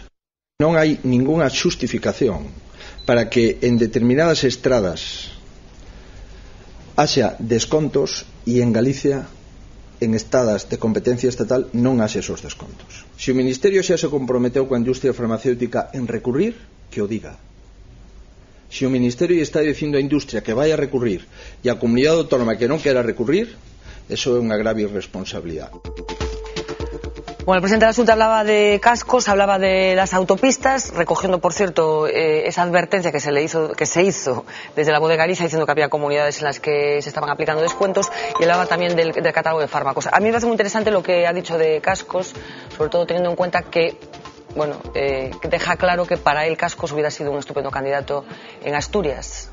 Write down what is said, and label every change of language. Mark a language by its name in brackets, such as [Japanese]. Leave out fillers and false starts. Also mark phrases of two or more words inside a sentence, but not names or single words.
[Galician] Non hai ninguna xustificación para que en determinadas estradas haxa descontos e en Galicia, en estadas de competencia estatal, non haxe esos descontos. Se o Ministerio xa se comprometeu coa industria farmacéutica en recurrir, que o diga. Se o Ministerio está dicindo a industria que vai a recurrir e a comunidade autónoma que non quera recurrir, eso é unha grave irresponsabilidade. [Spanish] Bueno, el presidente de la Xunta hablaba de cascos, hablaba de las autopistas, recogiendo, por cierto, esa advertencia que se hizo desde la Bodega Galicia, diciendo que había comunidades en las que se estaban aplicando descuentos, y hablaba también del catálogo de fármacos. A mí me parece muy interesante lo que ha dicho de cascos, sobre todo teniendo en cuenta que, bueno, que deja claro que para él Cascos hubiera sido un estupendo candidato en Asturias.